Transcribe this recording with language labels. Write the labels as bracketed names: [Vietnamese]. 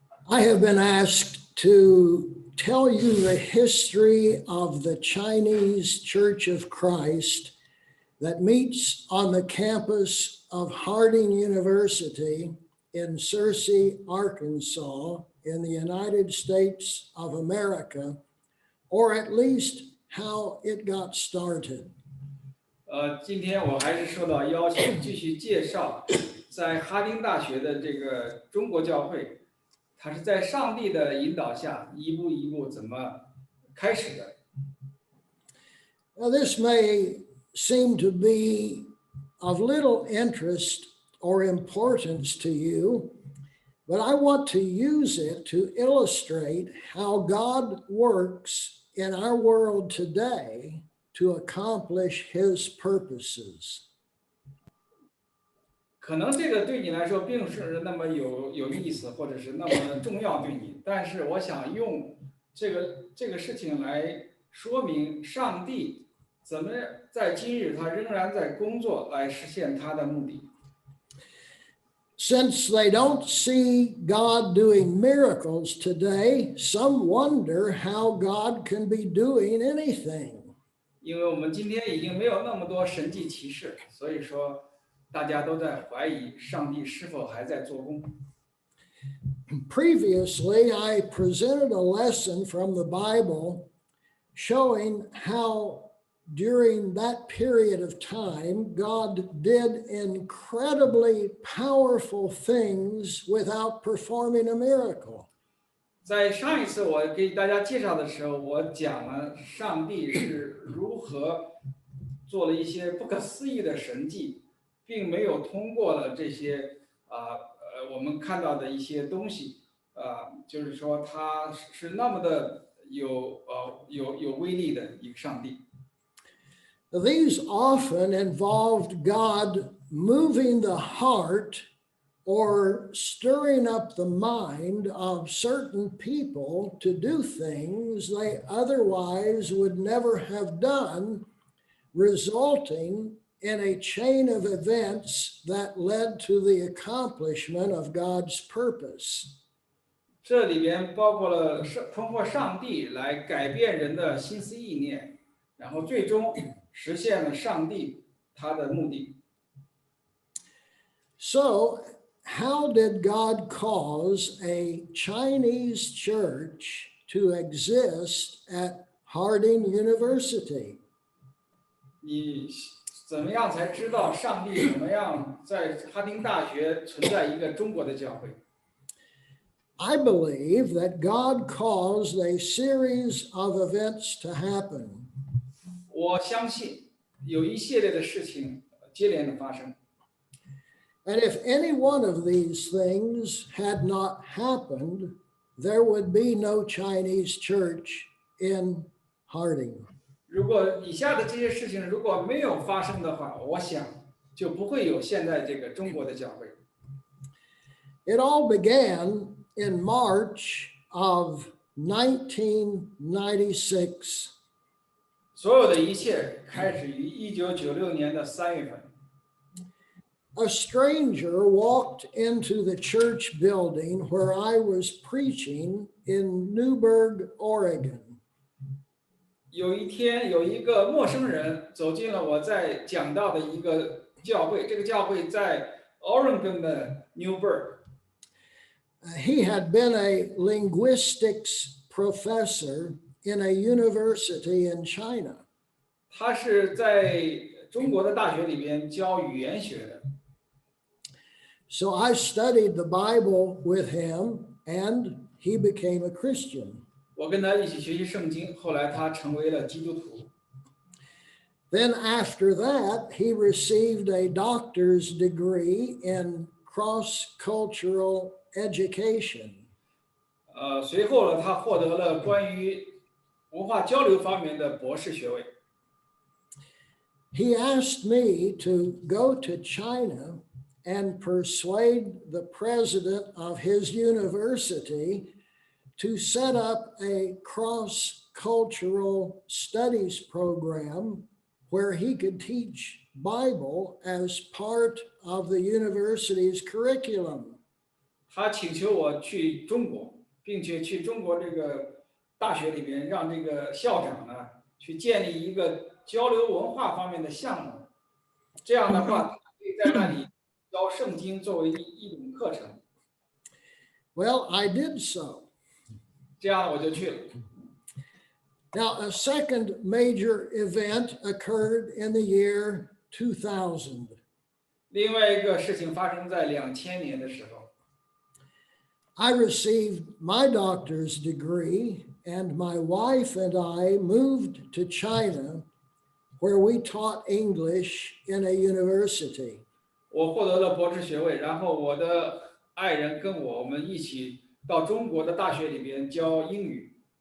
[English] I have been asked to tell you the history of the Chinese Church of Christ that meets on the campus of Harding University in Searcy, Arkansas, in the United States of America, or at least how it got started. [Chinese] 今天我还是受到邀请，继续介绍在哈丁大学的这个中国教会，它是在上帝的引导下一步一步怎么开始的。 [English] Now, this may seem to be of little interest or importance to you, but I want to use it to illustrate how God works in our world today to accomplish his purposes. [Chinese] 可能这个对你来说并不是那么有意思，或者是那么重要对你，但是我想用这个事情来说明上帝怎么在今日他仍然在工作来实现他的目的。 [English] Since they don't see God doing miracles today, some wonder how God can be doing anything. [Chinese] 因为我们今天已经没有那么多神迹奇事，所以说大家都在怀疑上帝是否还在做工。 [English] Previously, I presented a lesson from the Bible showing how during that period of time, God did incredibly powerful things without performing a miracle. [Chinese] 在上一次我给大家介绍的时候，我讲了上帝是如何做了一些不可思议的神迹，并没有通过了这些我们看到的一些东西，就是说他是那么的有威力的一个上帝。 [English] These often involved God moving the heart or stirring up the mind of certain people to do things they otherwise would never have done, resulting in a chain of events that led to the accomplishment of God's purpose. [Chinese] 这里边包括了通过上帝来改变人的心思意念，然后最终实现了上帝他的目的。 [English] So, how did God cause a Chinese church to exist at Harding University? [Chinese] 你怎么样才知道上帝怎么样在哈丁大学存在一个中国的教会？ [English] I believe that God caused a series of events to happen. [Chinese] 我相信有一系列的事情接连的发生。 [English] And if any one of these things had not happened, there would be no Chinese church in Harding. [Chinese] 如果以下的这些事情如果没有发生的话，我想就不会有现在这个中国的教会。 [English] It all began in March of 1996. [Chinese] 所有的一切开始于1996年的3月份。 [English] A stranger walked into the church building where I was preaching in Newberg, Oregon. [Chinese] 有一天，有一个陌生人走进了我在讲道的一个教会，这个教会在 Oregon 的 Newberg。 [English] He had been a linguistics professor in a university in China. [Chinese] 他是在中国的大学里边教语言学的。 [English] So I studied the Bible with him, and he became a Christian. [Chinese] 我跟他一起学习圣经，后来他成为了基督徒。 [English] Then after that, he received a doctor's degree in cross-cultural education. [Chinese] 随后呢，他获得了关于文化交流方面的博士学位。 [English] He asked me to go to China and persuade the president of his university to set up a cross-cultural studies program where he could teach Bible as part of the university's curriculum. [Chinese] 他请求我去中国，并且去中国这个大学里边，让这个校长呢去建立一个交流文化方面的项目。这样的话，他可以在那里教圣经作为一种课程。 [English] Well, I did so. [Chinese] 这样我就去了。 [English] Now, a second major event occurred in the year 2000. [Chinese] 另外一个事情发生在2000年的时候。 [English] I received my doctor's degree, and my wife and I moved to China, where we taught English in a university. [Chinese] 我获得了博士学位，然后我的爱人跟我们一起到中国的大学里边教英语。